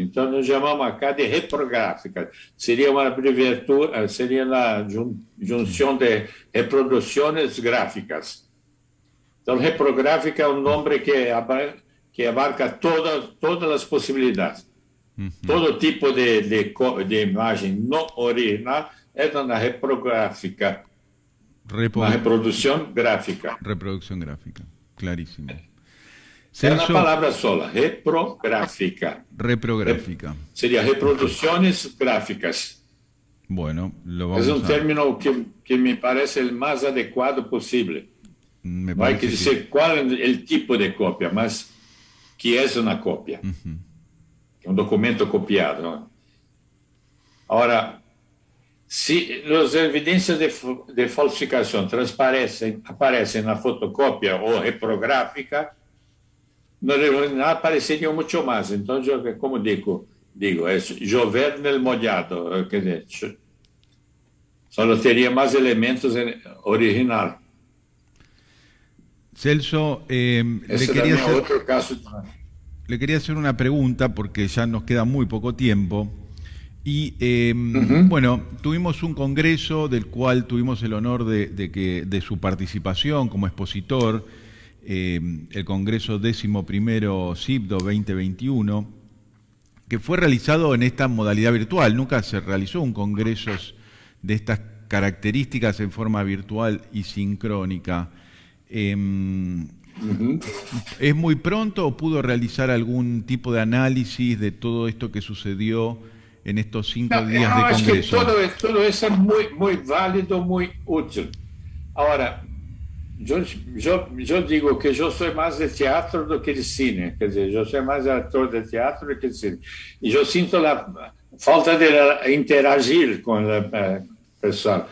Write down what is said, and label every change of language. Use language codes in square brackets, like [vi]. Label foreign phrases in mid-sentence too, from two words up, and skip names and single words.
[pt] Então, nós chamamos acá de reprográfica. Seria uma abreviatura, seria a junção de reproduções gráficas. Então, reprográfica é um nome que abarca todas as possibilidades. Todo tipo de imagem não original é uma reprográfica. Uma reprodução gráfica. [es] Reproducción gráfica, clarísimo. [pt] É uma palavra só, reprográfica. Reprográfica. Seria reproduções gráficas. [es] Bueno, lo vamos [pt] é um término que me parece o mais adequado possível. Não hay que dizer qual é o tipo de cópia, mas que é uma cópia. Um documento copiado. Não? Agora, se as evidências de falsificação aparecem na fotocópia ou reprográfica, no original apareceriam muito mais. Então, como digo, é chover no molhado, quer dizer, só teria mais elementos original. [es] Celso, le quería hacer una pregunta porque ya nos queda muy poco tiempo. Y bueno, tuvimos un congreso del cual tuvimos el honor de su participación como expositor, el Congreso 11º CIBDO 2021, que fue realizado en esta modalidad virtual. Nunca se realizó un congreso de estas características en forma virtual y sincrónica. ¿Es muy pronto o pudo realizar algún tipo de análisis de todo esto que sucedió en estos 5 días de congreso? [pt] Acho que todo isso é muito válido, muito útil. Agora, eu digo que eu sou mais de teatro do que de cine, quer dizer, eu sou mais ator de teatro do que de cine. E eu sinto a falta de interagir com o pessoal.